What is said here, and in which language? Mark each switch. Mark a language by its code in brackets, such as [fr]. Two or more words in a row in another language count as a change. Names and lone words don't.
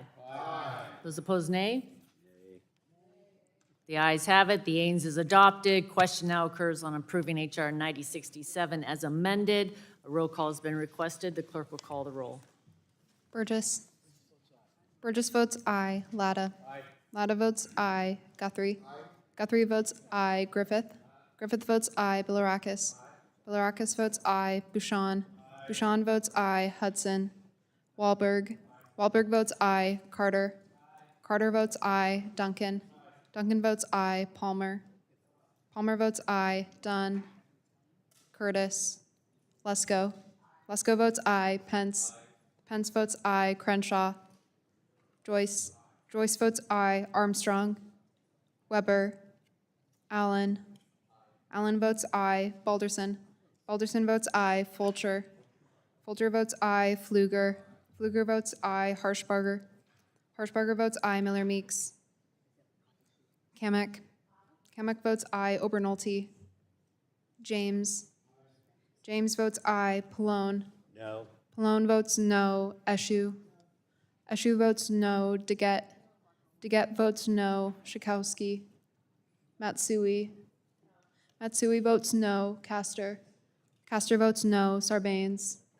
[en] Aye. Those opposed, nay. The ayes have it. The Ains is adopted. Question now occurs on approving H.R. 9067 as amended. A roll call has been requested. The clerk will call the roll. Burgess. Burgess votes aye. Latta. Latta votes aye. Guthrie. Guthrie votes aye. Griffith. Griffith votes aye. Bilirakis. Bilirakis votes aye. Bouchon. Bouchon votes aye. Hudson. Wahlberg. Wahlberg votes aye. Carter. Carter votes aye. Duncan. Duncan votes aye. Palmer. Palmer votes aye. Dunn. Curtis. Lesko. Lesko votes aye. Pence. Pence votes aye. Crenshaw. Joyce. Joyce votes aye. Armstrong. Weber. Allen. Allen votes aye. Balderson. Balderson votes aye. Fulcher. Fulcher votes aye. Pfluger. Pfluger votes aye. Harshbarger. Harshbarger votes aye. Miller Meeks. Kamek. Kamek votes aye. Obernolte. James. James votes aye. Pallone. No. Pallone votes no. Eshu. Eshu votes no. Deget. Deget votes no. Schakowsky. Matsui. Matsui votes no. Castor. Castor votes no. Sarbanes.